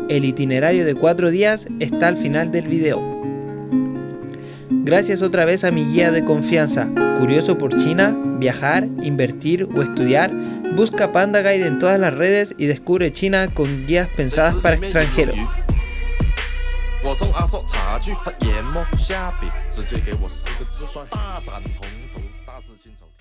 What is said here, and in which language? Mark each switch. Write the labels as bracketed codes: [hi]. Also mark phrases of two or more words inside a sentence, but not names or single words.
[es] El itinerario de 4 días está al final del video. Gracias otra vez a mi guía de confianza. Curioso por China, viajar, invertir o estudiar, busca Panda Guide en todas las redes y descubre China con guías pensadas para extranjeros. [zh] 我送阿叔茶去佛眼麼？下邊直接給我4個字算大展宏圖，大事情。